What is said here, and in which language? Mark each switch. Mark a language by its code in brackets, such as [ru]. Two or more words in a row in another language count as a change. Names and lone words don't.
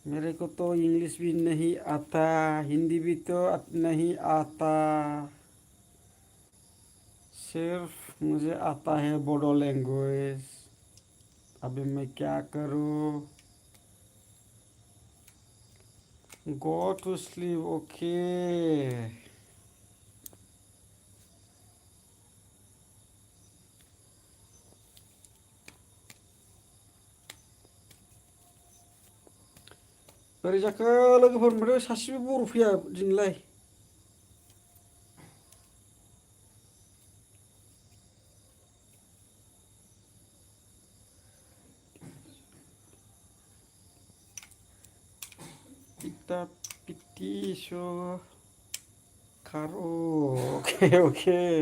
[hi] मेरे को तो इंग्लिश भी नहीं आता, हिंदी भी तो नहीं आता, सिर्फ मुझे आता है बोडो लैंग्वेज। अभी मैं क्या करूँ? [en] go to sleep, [hi] ओके। [brx] बोरै जाखो लोगोफोर, माथो सासेबो बर' फैया दिनैलाय? पिता पिति सो खारो, [en] okay okay.